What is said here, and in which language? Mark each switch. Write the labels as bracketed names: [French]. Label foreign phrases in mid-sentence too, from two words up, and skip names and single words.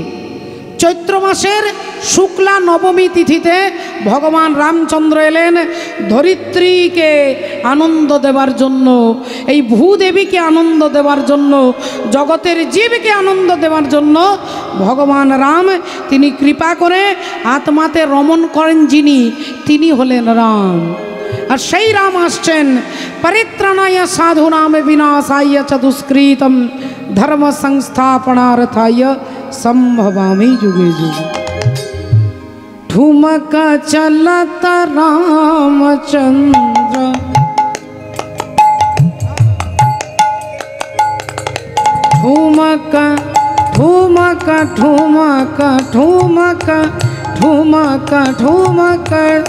[Bangla] চৈত্র মাসের শুক্লা নবমী তিথিতে ভগবান রামচন্দ্র এলেন ধরিত্রীকে আনন্দ দেবার জন্য, এই ভূদেবীকে আনন্দ দেবার জন্য, জগতের জীবকে আনন্দ দেবার জন্য ভগবান রাম তিনি কৃপা করে আত্মাতে রমণ করেন যিনি, তিনি হলেন রাম। আর সেই রাম আসছেন [Sanskrit] পরিত্রাণায় সাধুনাম বিনাশায় চ দুষ্কৃতম ধর্ম সংস্থাপনার্থায় संभवामि जुगे जुगे। [Hindi] ठुमका चलता रामचंद्र, ठुमका ठुमका ठुमका ठुमका ठुमका ठुमका,